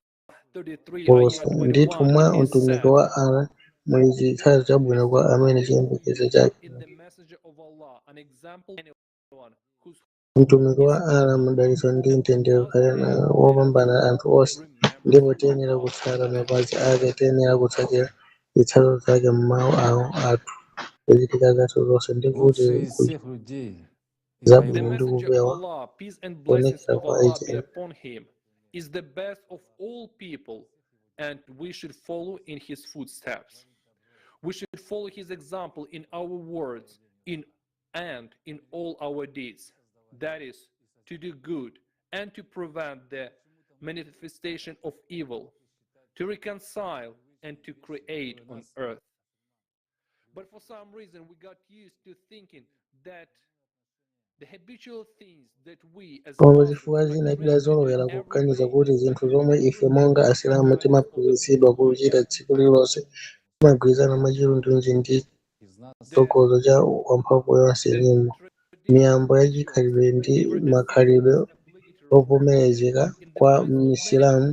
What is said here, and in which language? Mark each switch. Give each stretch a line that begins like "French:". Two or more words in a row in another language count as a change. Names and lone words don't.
Nyanja: Ndithu mwa utumiki wa Allah muli chitsanzo chabwino kwa amene chiyembekezo chake
English: an example anyone who's
Nyanja: mtumiki wa Allah madalitso ndi mtendere kapena wopambana anthu onse, ndipo tiyenera kutsata mapazi ake, tiyenera kutsatira zitsatso zake m'mawu athu, zochitika zathu zonse, ndi kuti
Russian: Лучший из всех людей и
English: the
Nyanja: zabwino ndi
English: messenger of
Nyanja: kupewa
English: Allah, peace and blessings
Nyanja: kuonekera
English: of
Nyanja: kwa
English: Allah be
Nyanja: ichi.
English: upon him, is the best of all people, and we should follow in his footsteps. We should follow his example in our words, and in all our deeds. That is, to do good and to prevent the manifestation of evil, to reconcile and to create on earth. But for some reason, we got used to thinking that the habitual things that we as
Nyanja: Koma
English: Muslims
Nyanja: chifukwa
English: are
Nyanja: china
English: trained to
Nyanja: tidazolowera
English: do every
Nyanja: kuganiza
English: day,
Nyanja: kuti zinthu zomwe ife monga Asilamu timaphunzitsidwa kuchita tsiku lililonse timagwirizana mwachilundunji ndi chitsogozo cha wamphamvu yonse limo, miyambo yachikhalidwe ndi makhalidwe ovomerezeka kwa Misilamu.